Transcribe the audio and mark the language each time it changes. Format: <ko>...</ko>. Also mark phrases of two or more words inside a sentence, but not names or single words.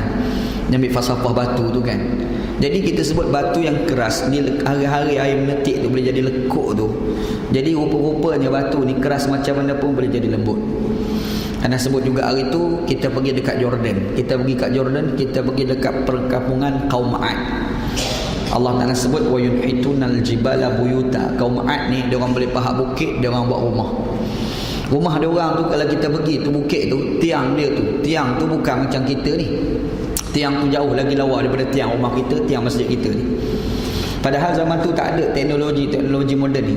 <ms>Dia ambil falsafah batu tu kan. Jadi kita sebut batu yang keras ni, hari-hari air menetik tu boleh jadi lekuk tu. Jadi rupa-rupanya batu ni keras macam mana pun boleh jadi lembut. Anda sebut juga hari tu kita pergi dekat Jordan. Kita pergi dekat perkampungan kaum Ad. Allah Ta'ala sebut</ms> <ar>وينحتون الجبال بيوتا.</ar> <ms>Kaum Ad ni dia orang boleh pahak bukit, dia orang buat rumah. Rumah dia orang tu kalau kita pergi tu bukit tu, tiang tu bukan macam kita ni. Tiang tu jauh lagi lawa daripada tiang rumah kita, tiang masjid kita ni. Padahal zaman tu tak ada teknologi moden ni.</ms>